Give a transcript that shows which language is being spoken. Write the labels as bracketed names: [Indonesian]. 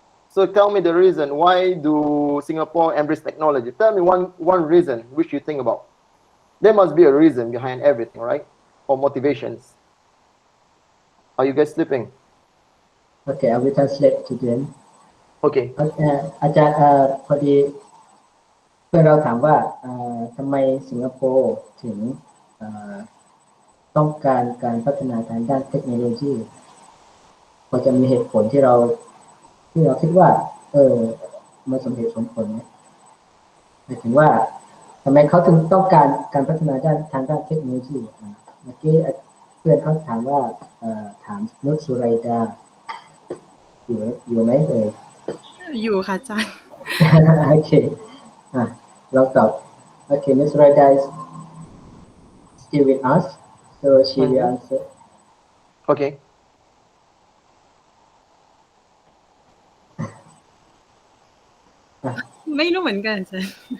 [English] So tell me the reason why do Singapore embrace technology? Tell me one reason which you think about. There must be a reason behind everything, right? Or motivations. Are you guys sleeping? Okay, I will translate to them. Okay. [Thai] อาจารย์พอดีเพื่อนเราถามว่าทำไมสิงคโปร์ถึงต้องการการพัฒนาทางด้านเทคโนโลยีพอจะมีเหตุผลที่เราคิดว่ามันสมเหตุสมผลไหมหมายถึงว่าทำไมเขาถึงต้องการพัฒนาทางด้านเทคโนโลยีเมื่อกี้เพื่อนเขาถามว่าถามนุชสุไรดาอยู่ไหม อยู่ค่ะอาจารย์ โอเคเราตอบ [English] Okay, Ms. Raida is still with us, so she will answer. Okay. [Thai] Ah. ไม่รู้เหมือนกันอาจารย์